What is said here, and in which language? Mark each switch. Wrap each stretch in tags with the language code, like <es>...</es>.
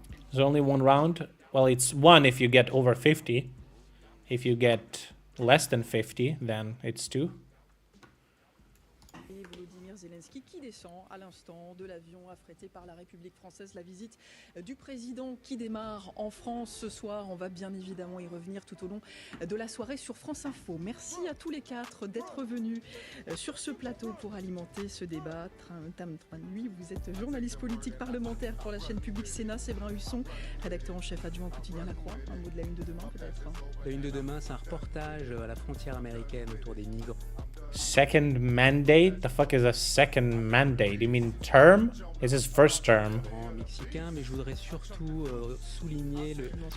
<en>There's only one round. Well, it's one if you get over 50. If you get less than 50, then it's two.</en> <fr>Zelensky qui descend à l'instant de l'avion affrété par la République française. La visite du président qui démarre en France ce soir. On va bien évidemment y revenir tout au long de la soirée sur France Info. Merci à tous les quatre d'être venus sur ce plateau pour alimenter ce débat. Tam Nuit, vous êtes journaliste politique parlementaire pour la chaîne publique Sénat. Séverin Husson, rédacteur en chef adjoint au quotidien La Croix. Un mot de la une de demain peut-être. La une de demain, c'est un reportage à la frontière américaine autour des migrants.</fr> <en>Second mandate? The fuck is a second mandate? You mean term? It's his first term.</en> <fr>Mexicain, mais je voudrais surtout souligner le...</fr>